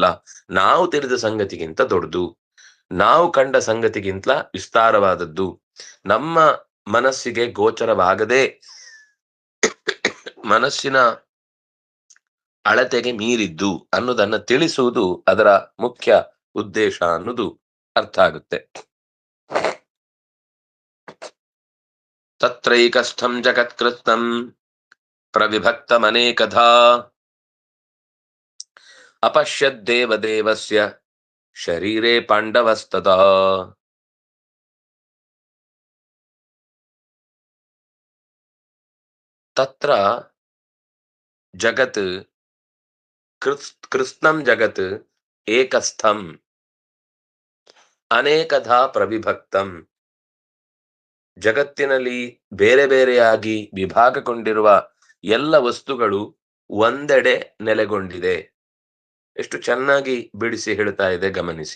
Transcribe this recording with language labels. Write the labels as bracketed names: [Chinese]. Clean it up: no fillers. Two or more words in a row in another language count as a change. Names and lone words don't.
[Kannada] ನಾವು ತಿಳಿದ ಸಂಗತಿಗಿಂತ ದೊಡ್ಡದು, ನಾವು ಕಂಡ ಸಂಗತಿಗಿಂತ ವಿಸ್ತಾರವಾದದ್ದು, ನಮ್ಮ ಮನಸ್ಸಿಗೆ ಗೋಚರವಾಗದೆ ಮನಸ್ಸಿನ ಅಳತೆಗೆ ಮೀರಿದ್ದು ಅನ್ನೋದನ್ನ ತಿಳಿಸುವುದು ಅದರ ಮುಖ್ಯ ಉದ್ದೇಶ ಅನ್ನೋದು ಅರ್ಥ ಆಗುತ್ತೆ. [Sanskrit] ತತ್ರೈಕಸ್ಥಂ ಜಗತ್ಕೃತ್ನಂ ಪ್ರವಿಭಕ್ತಮನೇಕಧಾ ಅಪಶ್ಯದ್ದೇವದೇವಸ್ಯ ಶರೀರೇ ಪಾಂಡವಸ್ತದಾ. ತತ್ರ ಜಗತ್ ಕೃತ್ಸ್ನಂ ಜಗತ್ ಏಕಸ್ಥಂ ಅನೇಕಧಾ ಪ್ರವಿಭಕ್ತಂ. [Kannada] ಜಗತ್ತಿನಲ್ಲಿ ಬೇರೆ ಬೇರೆಯಾಗಿ ವಿಭಾಗಗೊಂಡಿರುವ ಎಲ್ಲ ವಸ್ತುಗಳು ಒಂದೆಡೆ ನೆಲೆಗೊಂಡಿದೆ. ಎಷ್ಟು ಚೆನ್ನಾಗಿ ಬಿಡಿಸಿ ಹೇಳ್ತಾ ಇದೆ ಗಮನಿಸಿ.